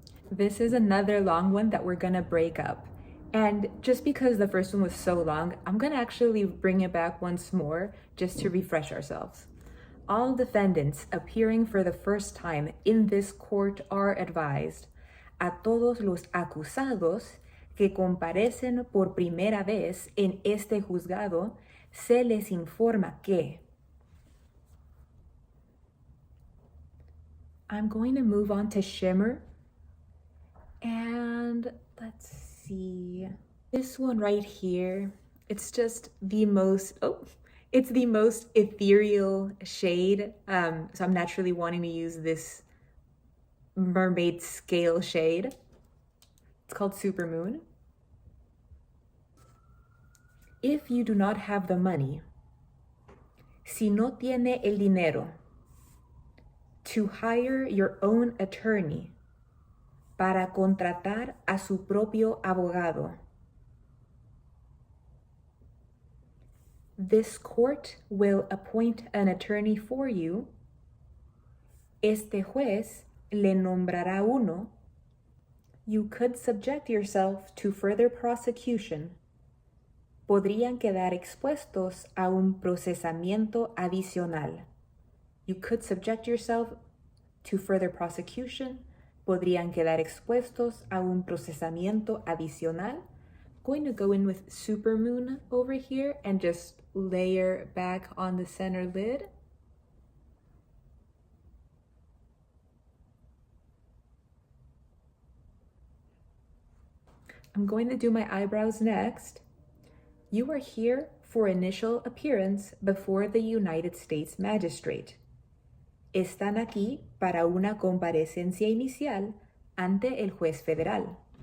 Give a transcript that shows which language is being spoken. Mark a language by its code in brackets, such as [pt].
[en] This is another long one that we're gonna break up. And just because the first one was so long, I'm gonna actually bring it back once more just to refresh ourselves. All defendants appearing for the first time in this court are advised. [es] A todos los acusados que comparecen por primera vez en este juzgado, se les informa que. [en] I'm going to move on to shimmer. And let's see. This one right here, it's just the most, it's the most ethereal shade. So I'm naturally wanting to use this mermaid scale shade. It's called Supermoon. If you do not have the money, [es] si no tiene el dinero, [en] to hire your own attorney, [es] para contratar a su propio abogado. [en] This court will appoint an attorney for you. [es] Este juez le nombrará uno. [en] You could subject yourself to further prosecution. [es] Podrían quedar expuestos a un procesamiento adicional. [en] You could subject yourself to further prosecution. [es] Podrían quedar expuestos a un procesamiento adicional. [en] Going to go in with Supermoon over here and just layer back on the center lid. I'm going to do my eyebrows next. You are here for initial appearance before the United States Magistrate. [es] Están aquí para una comparecencia inicial ante el juez federal.